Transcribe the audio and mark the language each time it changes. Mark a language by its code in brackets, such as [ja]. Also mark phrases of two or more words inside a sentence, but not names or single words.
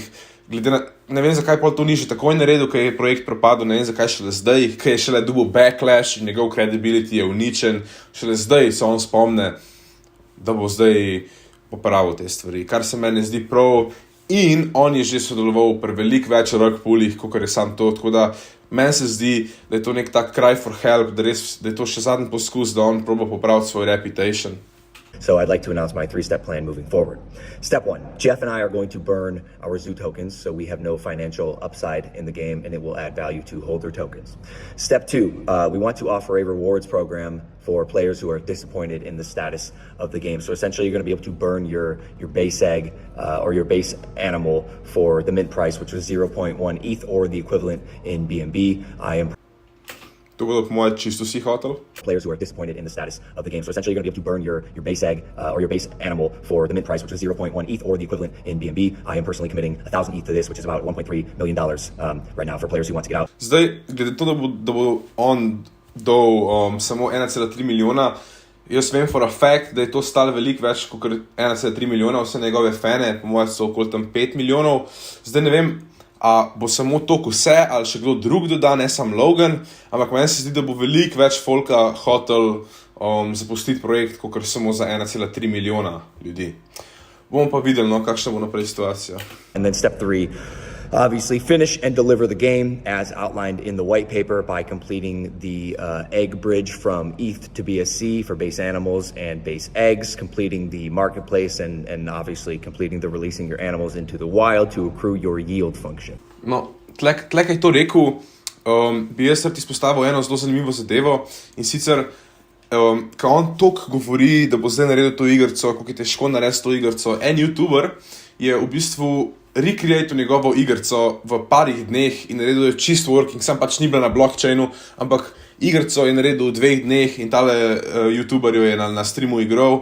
[sl] Ne vem, zakaj pol to ni že takoj naredil, ker je projekt propadel, ne vem, zakaj šele zdaj, ker je šele dobil backlash in njegov credibility je uničen. Šele zdaj se on spomne, da bo zdaj popravil te stvari, kar se meni zdi prav. In on je že sodeloval pri veliko več [en] rug pullih, [sl] kot je sam to, tako da meni se zdi, da je to nek tak [en] cry for help, [sl] da je to še zadnji poskus, da on proba popraviti svoj reputation. [en] So I'd like to announce my 3-step plan moving forward. Step 1, Jeff and I are going to burn our Zoo tokens so we have no financial upside in the game and it will add value to holder tokens. Step 2, we want to offer a rewards program for players who are disappointed in the status of the game. So essentially you're going to be able to burn your base egg or your base animal for the mint price, which was 0.1 ETH or the equivalent in BNB. [sl] To bodo po moje čisto vsi hotel. [en] Players who are disappointed in the status of the game. So essentially you're going to be able to burn your base egg or your base animal for the mint price, which is 0.1 ETH or the equivalent in BNB. I am personally committing 1,000 ETH to this, which is about $1.3 million right now for players who want to get out. [sl] Zdaj, glede to, da bo on dal samo 1,3 milijona, jaz vem [en] for a fact, [sl] da je to stalo veliko več kot 1,3 milijona, vse njegove fane, po moje so okoli tam 5 milijonov. Zdaj ne vem, a bo samo to vse, ali še kdo drug doda, ne sam Logan, ampak meni se zdi, da bo veliko več folka hotel zapustiti projekt, kot samo za 1,3 milijona ljudi. Bomo pa videli, no, kakšna bo naprej situacija. [en] And then step 3, obviously finish and deliver the game as outlined in the white paper by completing the egg bridge from ETH to BSC for base animals and base eggs, completing the marketplace and obviously completing the releasing your animals into the wild to accrue your yield function. [sl] No, tle kaj je to rekel, bi jaz izpostavil eno zelo zanimivo zadevo in sicer, ko on toliko govori, da bo zdaj naredil to igrico, kako je težko narediti to igrico, en YouTuber je v bistvu recreatil njegovo igrico v parih dneh in naredil je čist working, sam pač ni bila na blockchainu, ampak igrico je naredil v 2 dneh in tale youtuber jo je na streamu igral.